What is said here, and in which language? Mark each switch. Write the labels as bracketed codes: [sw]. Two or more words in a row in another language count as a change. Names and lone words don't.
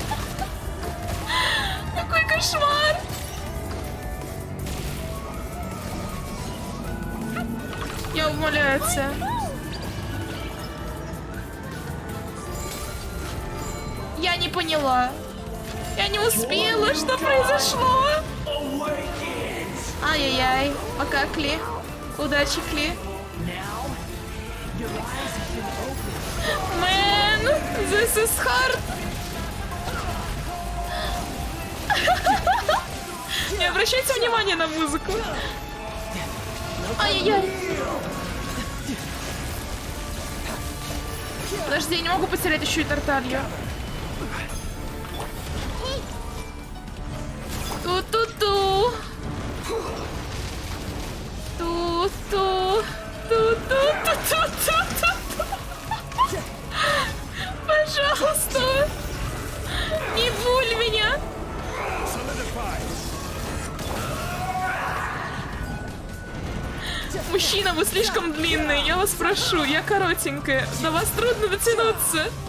[ru] Какой кошмар. Я умоляю тебя. Я не поняла. Я не успела. Что произошло? Ай-яй-яй. Пока, Кли. Удачи, Кли. [en] Man, this is hard. [ru] Не обращайте внимания на музыку. Ай-яй-яй. Подожди, я не могу потерять еще и тарталью. Ту-ту-ту. Ту-ту. Ту-ту-ту-ту-ту-ту. Пожалуйста. Не буль меня. Мужчина, вы слишком длинный. Я вас прошу, я коротенькая. До вас трудно дотянуться.